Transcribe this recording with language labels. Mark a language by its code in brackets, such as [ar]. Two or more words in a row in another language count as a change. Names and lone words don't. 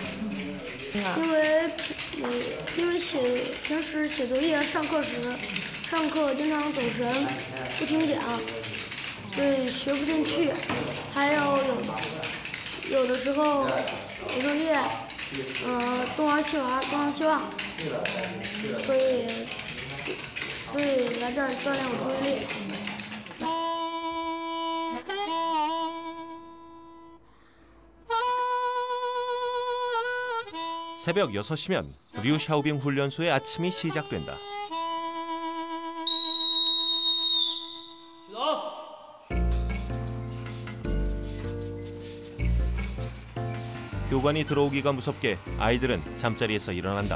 [zh] 因为平时写作业、上课经常走神，不听讲，所以学不进去。还有的时候写作业，东玩西玩，所以来这儿锻炼我注意力。 [ko] 새벽 6시면 류샤오빙 훈련소의 아침이 시작된다. 교관이 들어오기가 무섭게 아이들은 잠자리에서 일어난다.